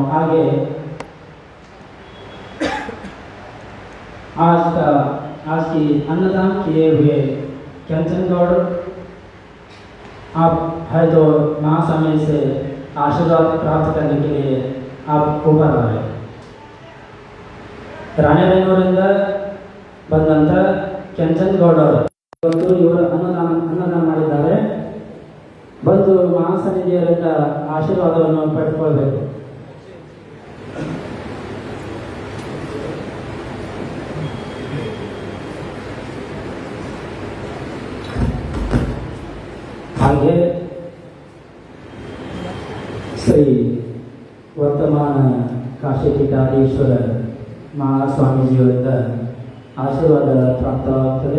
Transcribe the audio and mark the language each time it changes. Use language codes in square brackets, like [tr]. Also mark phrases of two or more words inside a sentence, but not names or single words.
[hi] आगे आज की अन्नदान किए हुए कंचन गौड़, आप है तो महास्वामी से आशीर्वाद प्राप्त करने के लिए आप ऊपर आए। [kn] ರಾಣೆಬೆನ್ನೂರಿಂದ ಬಂದಂಥ ಕೆಂಚನ್ ಗೌಡರು ಇವತ್ತು ಇವರು ಅನ್ನದಾನ ಮಾಡಿದ್ದಾರೆ. ಬಂದು ಮಹಾಸನ್ನಿಧಿಯರಿಂದ ಆಶೀರ್ವಾದವನ್ನು ಪಡೆದುಕೊಳ್ಬೇಕು. ಹಾಗೆ ಶ್ರೀ ವರ್ತಮಾನ ಕಾಶಿಪೀಠಾಧೀಶ್ವರ ಮಹಾಸ್ವಾಮೀಜಿಯವರಿಂದ ಆಶೀರ್ವಾದ ಪ್ರಾಪ್ತವಾಗುತ್ತದೆ.